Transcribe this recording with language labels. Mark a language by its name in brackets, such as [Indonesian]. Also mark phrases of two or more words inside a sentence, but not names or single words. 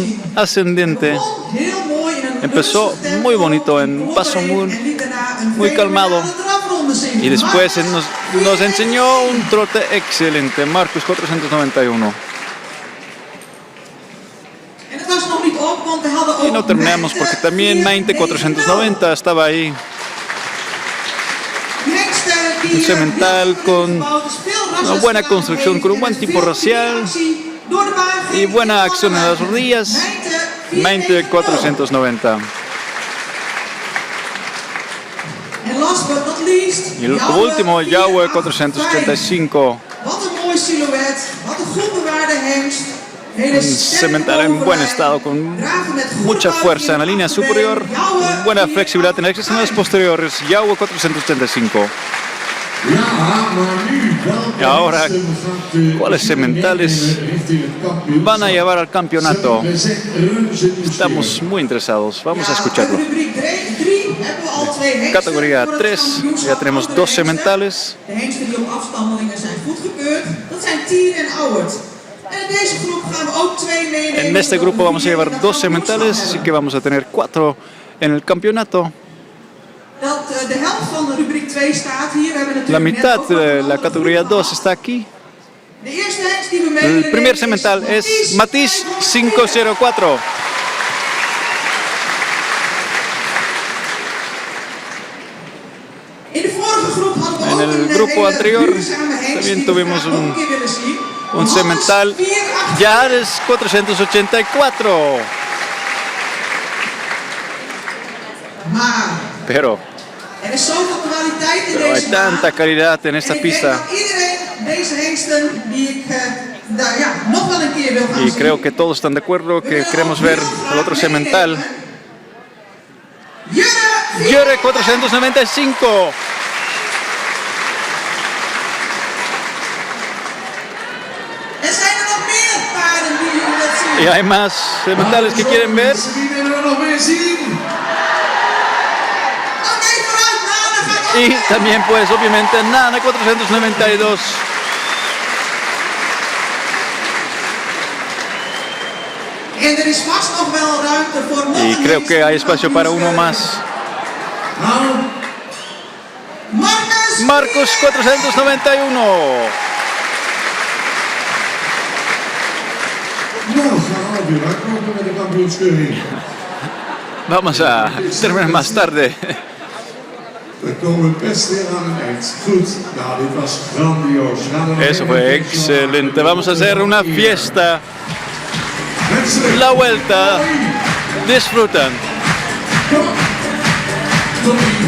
[Dutch] liet zien. [Spanish] ascendente. [Dutch] Begon heel mooi in een [Spanish] Empezó [Dutch] rustig tempo, [Spanish] muy bonito, [Dutch] en begon [Spanish] paso [Dutch] erin [Spanish] muy- [Dutch] en liet daarna een [Spanish] muy calmado. [Dutch] fenomenale drafronde zien. [Spanish] Y después Marcus nos enseñó un trote excelente. Marcus 491. [Dutch] En het was nog niet op, want we hadden ook [Spanish] Y no terminamos porque también Mainte 490 estaba ahí. Un semental con una buena construcción, con un buen tipo racial y buena acción en las rodillas. Mainte 490. Y el último, Yahweh 485. [Dutch] Wat een mooi silhouet, wat een goed bewaarde hengst. Hele [Spanish] Un [Dutch] sterke [Spanish] semental en buen [Dutch] bovenlijn. [Spanish] estado, con [Dutch] Draven met goede [Spanish] mucha fuerza en la línea [Dutch] buiging, [Spanish] superior, Yahweh buena flexibilidad en las extremidades posteriores. Yahweh 485. [Dutch] Ja, maar nu welke [Spanish] Y ahora, [Dutch] hengsten gaat de [Spanish] ¿cuáles sementales [Dutch] richting het kampioenschap? [Spanish] van a llevar al campeonato? [Dutch] Ze gezegd reuzennieuwsfeer. [Spanish] Estamos muy interesados. Vamos a escucharlo. [Dutch] Uit rubriek 3 hebben we al twee hengsten [Spanish] Categoría [Dutch] voor het [Spanish] 3, [Dutch] kampioenschap. [Spanish] ya tenemos [Dutch] Andere 2 hengsten. [Spanish] sementales. [Dutch] De hengsten die op afstammelingen zijn goedgekeurd, dat zijn Tier en Auwert. En in deze groep gaan we ook twee meenemen. [Spanish] En este grupo vamos a llevar 2 sementales, así que vamos a tener 4 en el campeonato. [Dutch] Dat de helft van de rubriek 2 staat hier. We hebben [Spanish] La [Dutch] natuurlijk net [Spanish] mitad [Dutch] ook [Spanish] de [Dutch] al [Spanish] la [Dutch] een [Spanish] categoría [Dutch] groep [Spanish] 2 está aquí. [Dutch] De eerste hengst die we meenemen [Spanish] El primer semental es Matiz 504. [Dutch] In de vorige groep hadden we [Spanish] En [Dutch] ook [Spanish] el [Dutch] een [Spanish] grupo [Dutch] hele [Spanish] anterior [Dutch] duurzame hengst [Spanish] también [Dutch] die we [Spanish] tuvimos [Dutch] graag ook een keer willen zien. [Spanish] Un semental Yares 484. [Dutch] Maar [Spanish] Pero [Dutch] er is zoveel kwaliteit in [Spanish] hay [Dutch] deze baan. [Spanish] tanta calidad en esta [Dutch] En ik denk [Spanish] pista [Dutch] dat iedereen deze hengsten die ik nog wel een keer wil gaan [Spanish] Y [Dutch] zien. [Spanish] creo que todos están de acuerdo que queremos ver el otro semental. Jure 495. [Dutch] Er zijn er nog meer paarden die jullie wilt zien. [Spanish] Y hay más sementales que quieren ver. [Dutch] Wie willen we nog meer zien? Oké, vooruit, nou, dan gaan we [Spanish] Y también pues obviamente Nana 492. [Dutch] En er is vast nog wel ruimte voor nog [Spanish] Y [Dutch] een [Spanish] creo [Dutch] hengst. [Spanish] que hay espacio para uno más. [Dutch] Nou, Marcus 491. nou gaan we weer uitkomen met de kampioenskeuring. [Spanish] Vamos a terminar más tarde. [Dutch] We komen best weer aan het eind. Goed, nou dit was grandioos. Gaan we nog [Spanish] Eso [Dutch] even [Spanish] fue [Dutch] kijken. [Spanish] excelente. Vamos a hacer una fiesta. [Dutch] Mensen, [Spanish] La vuelta. Disfrutan. [Dutch] kom op. Tommy.